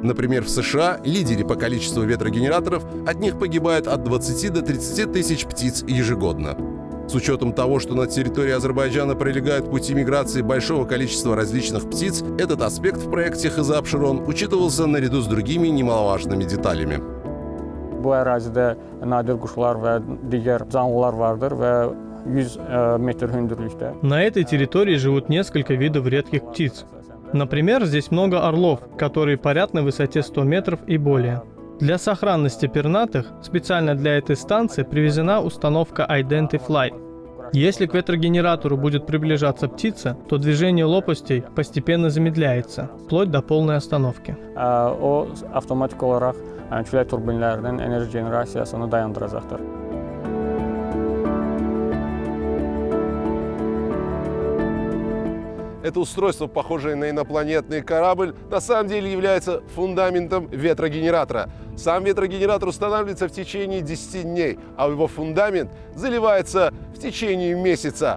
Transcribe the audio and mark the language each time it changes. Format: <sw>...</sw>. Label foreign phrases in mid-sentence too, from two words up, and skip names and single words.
<ru>Например, в США, лидере по количеству ветрогенераторов, от них погибает от 20 до 30 тысяч птиц ежегодно. С учетом того, что на территории Азербайджана пролегают пути миграции большого количества различных птиц, этот аспект в проекте Хызы-Апшерон учитывался наряду с другими немаловажными деталями.</ru> <az>Bu ərazidə nadir quşlar və digər canlılar vardır və 100 metr hündürlükdə.</az> <ru>На этой территории живут несколько видов редких птиц. Например, здесь много орлов, которые парят на высоте 100 метров и более. Для сохранности пернатых специально для этой станции привезена установка Identify. Если к ветрогенератору будет приближаться птица, то движение лопастей постепенно замедляется, вплоть до полной остановки.</ru> <az>O avtomatik olaraq külək turbinlərinin enerji generasiyasını dayandıracaqdır.</az> <ru>Это устройство, похожее на инопланетный корабль, на самом деле является фундаментом ветрогенератора. Сам ветрогенератор устанавливается в течение 10 дней, а его фундамент заливается в течение месяца.</ru>